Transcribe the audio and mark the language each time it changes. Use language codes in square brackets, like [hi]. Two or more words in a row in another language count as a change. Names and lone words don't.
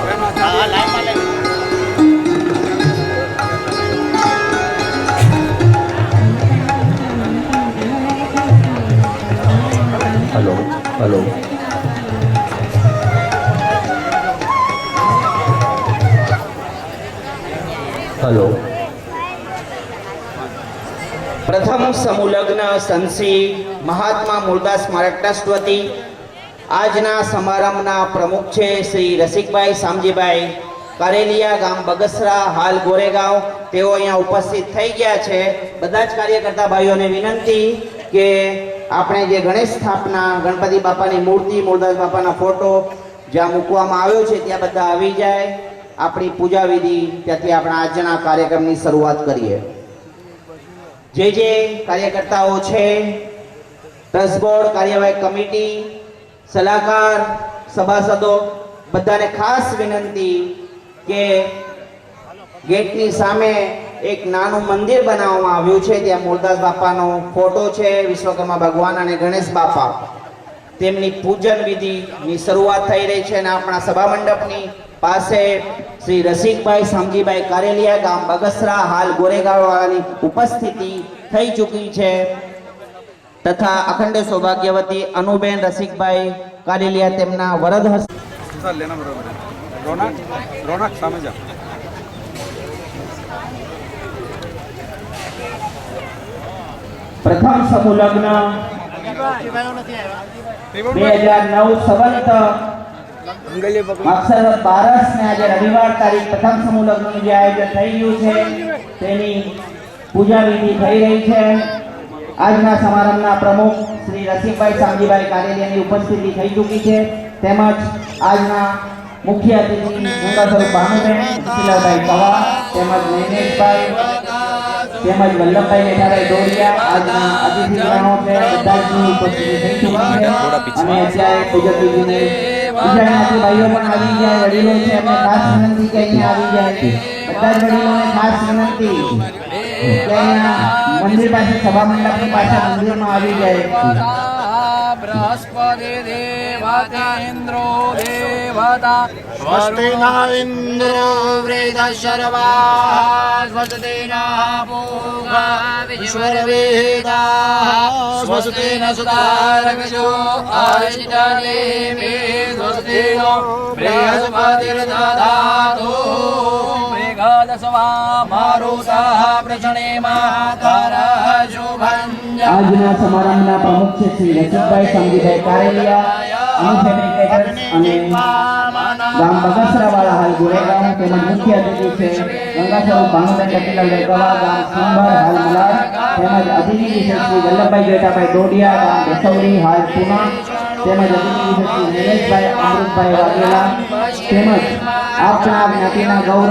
[en] hello hello hello [gu] પ્રથમ સમૂહલગ્ન સંસી મહાત્મા મૂળદાસ સ્મારક ટ્રસ્ટ વતી આજના સમારંભના પ્રમુખ છે શ્રી રસિકભાઈ સામજીભાઈ કારેલિયા ગામ બગસરા હાલ ગોરેગાંવ તેઓ અહીંયા ઉપસ્થિત થઈ ગયા છે। બધા જ કાર્યકર્તા ભાઈઓને વિનંતી કે આપણે જે ગણેશ સ્થાપના ગણપતિ બાપાની મૂર્તિ મૂળદાસ બાપાના ફોટો જ્યાં મૂકવામાં આવ્યો છે ત્યાં બધા આવી જાય। આપણી પૂજા વિધિ ત્યાંથી આપણા આજના કાર્યક્રમની શરૂઆત કરીએ। જે કાર્યકર્તાઓ છે ટ્રસ્ટ બોર્ડ કાર્યવાહી કમિટી સલાહકાર સભાસદો બધાને ખાસ વિનંતી કે ગેટની સામે એક નાનું મંદિર બનાવવામાં આવ્યું છે। ત્યાં મૂળદાસ બાપાનો ફોટો છે, વિશ્વકર્મા ભગવાન અને ગણેશ બાપા તેમની પૂજન વિધિ ની શરૂઆત થઈ રહી છે। આપણા સભા મંડપની પાસે શ્રી રસિકભાઈ સામજીભાઈ કારેલિયા ગામ બગસરા હાલ ગોરેગાંવવાળાની ઉપસ્થિતિ થઈ ચૂકી છે તથા અખંડ સૌભાગ્યવતી અનુબેન રસિકભાઈ કારેલિયા તેમના વરદ હસ્તે रोनक सामेजा પ્રથમ સમૂહ લગ્ન 2009 સંવત અક્ષર 12 ને આજ રવિવાર તારીખ પ્રથમ સમૂહ લગ્ન જે આયોજન થઈ ગયું છે તેની પૂજા વિધિ થઈ રહી છે। આજના સમારંભના પ્રમુખ શ્રી રસિકભાઈ સામજીભાઈ કારેલિયાની ઉપસ્થિતિ થઈ ચૂકી છે તેમજ આજના મુખ્ય અતિથિ ગંગા સ્વરૂપ ભાનુબેન શીલાભાઈ પવાર તેમજ નૈનેશભાઈ તેમજ વલ્લભભાઈ મેઠાભાઈ ડોડિયા આજના અતિથિગણો છે બધાની ઉપસ્થિતિ થઈ ચૂકી છે અને અત્યારે પૂજક વિધિને બીજામાંથી ભાઈઓ પણ આવી જાય વડીલો છે એમને ખાસ વિનંતી કે અહીંયા આવી જાય બધા જ વડીલોને ખાસ વિનંતી કે અહીંયા મંદિર પાસે સભા મંડપની પાસે મંદિરમાં આવી જાય। [sa] बृहस्पति देवतेन्द्रो देवता स्वस्ति न इन्द्रो वृद्धशर्वाः स्वस्ति न पूषा विश्ववेदाः स्वस्ति न सुतारकजो अरिष्टनेमि स्वस्ति नो बृहस्पतिर्दधातु मेघादशवा मारुतः प्रचणेमातरः शुभञ्जः। [gu] આજના સમારંભના પ્રમુખ છે શ્રી રસિકભાઈ સામજીભાઈ કારેલિયા અને ફેબ્રિકેટર્સ અને ગામ બગસરાવાળા હાલ ગોરેગાંવ તેમજ મુખ્ય અતિથિ છે ગંગા સ્વરૂપ ભાનુબેન જટીલાલભાઈ ગવા ગામ સિંભર હાલ મલાડ તેમજ અતિથિ છે શ્રી વલ્લભભાઈ જેઠાભાઈ ડોડિયા ગામ બેસવડી હાલ પૂના તેમજ અતિથિ છે શ્રી નિલેશભાઈ અમૃતભાઈ વાઘેલા તેમજ આપણા જ્ઞાતિના ગૌરવ